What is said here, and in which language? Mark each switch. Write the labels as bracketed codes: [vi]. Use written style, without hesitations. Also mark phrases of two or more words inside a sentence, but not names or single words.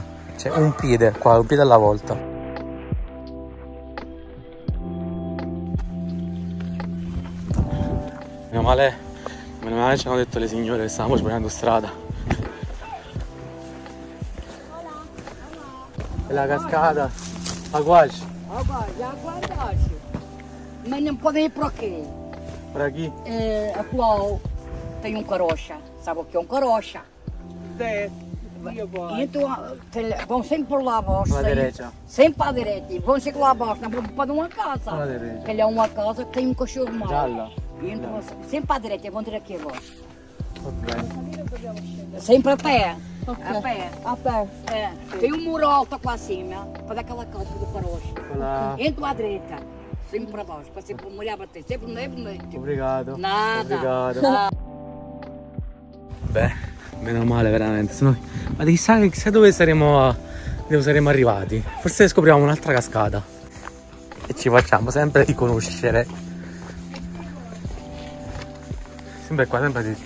[it] C'è un piede qua, un piede alla volta. Meno male ci hanno detto le signore che stavamo sbagliando strada. E la cascata, aguaci. Aguardaci. [pt] Mas não pode ir por aqui. Por aqui? Atual tem carocha. Sabe o que é carocha? É. Então vão sempre por lá abaixo. Para a direita. Sempre para a direita. E vão sempre lá abaixo. Não vão para uma casa. Para a direita. Que ele é uma casa que tem cachorro mau. [it] Gialla. [pt] E então, sempre para a direita. E vão ter aqui abaixo. Ok. Sempre a pé. Ok. A pé. A pé. É. Tem um muro alto lá acima. Para dar aquela calça do carocha. [it] Quella... [pt] Entra à direita. Sempre para baixo. Para sempre molhar a bater. Sempre no meio. Obrigado. Nada. Obrigado. [it] Beh, meno male veramente. Sennò... Ma chissà dove saremo arrivati. Forse scopriamo un'altra cascata. E ci facciamo sempre riconoscere. Sempre qua, sempre dritto.